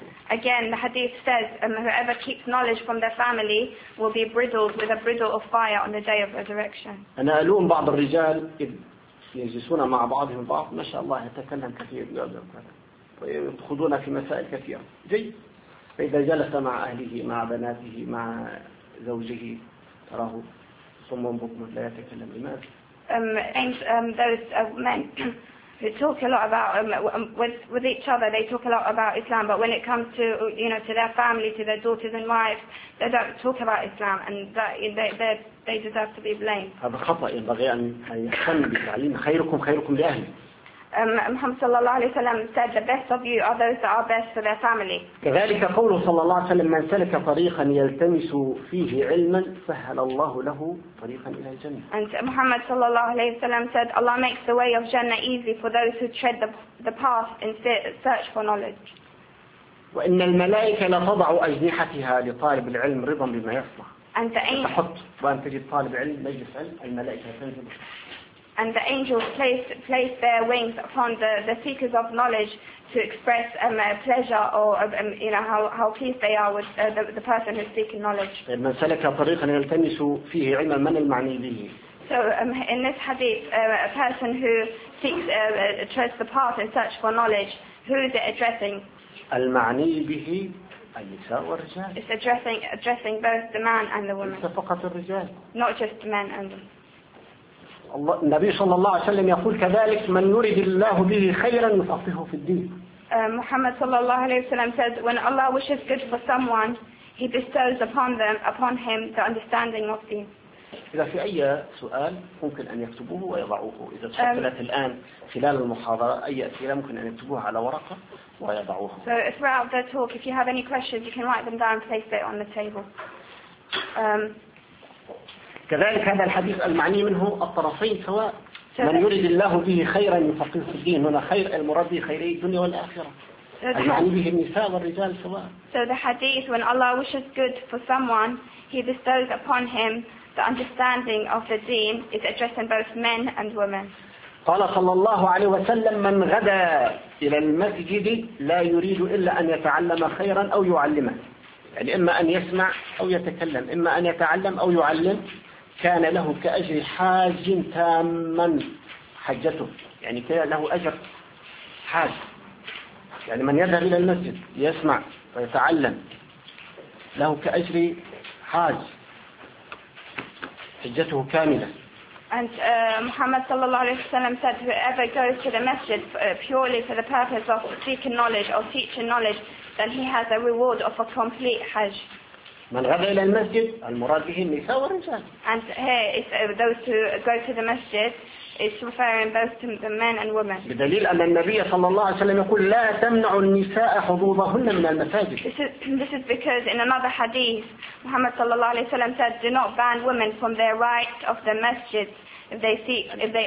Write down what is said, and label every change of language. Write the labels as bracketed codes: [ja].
[en] Again, the hadith says, whoever keeps knowledge from their family will be bridled with a bridle of fire on the day of resurrection. [ar] أنا ألوم بعض الرجال يجلسون مع بعضهم البعض ما شاء الله يتكلم كثير ويأخذون في مسائل كثيرة جيد فإذا جلس مع أهله مع بناته مع زوجه تراه صم بكم لا يتكلم لماذا [en] those men they talk a lot about with each other. They talk a lot about Islam, but when it comes to you know to their family, to their daughters and wives, they don't talk about Islam, and that they deserve to be blamed. [ar] هذا خطأ ينبغي أن يهتم بالتعليم خيركم خيركم لأهل. [en] Muhammad sallallahu alaihi wasallam said, "The best of you are those that are best for their family." [ar] كذلك قوله صلى الله عليه وسلم من سلك طريقا يلتمس فيه علما سهل الله له طريقا إلى الجنة. [en] And Muhammad sallallahu alaihi wasallam said, "Allah makes the way of Jannah easy for those who tread the path in search for knowledge." [ar] وإن الملائكة لا تضع أجنحتها لطالب العلم رضا بما يصنع. [en] And the angels. [ar] تحط وأن تجد طالب علم مجلس علم الملائكة تنزل. [en] And the angels place their wings upon the seekers of knowledge to express pleasure or you know how pleased they are with the person who's seeking knowledge. [ar] من سلك طريقا يلتمس فيه علما من المعني به. [en] So in this hadith, a person who seeks treads the path in search for knowledge, who is it addressing? [ar] المعني به النساء والرجال. [en] It's addressing both the man and the woman. [ar] فقط الرجال. [en] Not just the men and. [ar] النبي صلى الله عليه وسلم يقول كذلك من يريد الله به خيرا يفقهه في الدين. [en] محمد [ar] صلى الله عليه وسلم [en] says when Allah wishes good for someone, He bestows upon him the understanding of deen. [ar] إذا في أي سؤال ممكن أن يكتبوه ويضعوه إذا تفضلت الآن خلال المحاضرة أي أسئلة ممكن أن يكتبوها على ورقة ويضعوها. [en] So throughout the talk, if you have any questions, you can write them down and place it on the table. [ar] كذلك هذا الحديث المعني منه الطرفين سواء من يريد الله به خيرا يفقه في الدين هنا خير المراد خيري الدنيا والآخرة المعني به النساء والرجال سواء. [en] So the hadith when Allah wishes good for someone he bestows upon him the understanding of the deen is addressing both men and women. [ar] قال صلى الله عليه وسلم من غدا إلى المسجد لا يريد إلا أن يتعلم خيرا أو يعلمه يعني إما أن يسمع أو يتكلم إما أن يتعلم أو يعلم كان له كأجر حاج تاما حجته يعني كان له أجر حاج يعني من يذهب إلى المسجد يسمع ويتعلم له كأجر حاج حجته كاملة. [en] And Muhammad sallallahu alayhi wa sallam said whoever goes to the masjid purely for the purpose of seeking knowledge or teaching knowledge then he has a reward of a complete hajj. [ar] من غدا إلى المسجد المراد به النساء والرجال. [en] And here it's those who go to the masjid is referring both to the men and women. [ar] بدليل أن النبي صلى الله عليه وسلم يقول لا تمنع النساء حضورهن من المساجد. [en] This is because in another hadith Muhammad [ar] صلى الله عليه وسلم [en] said do not ban women from their right of the masjid if they see if they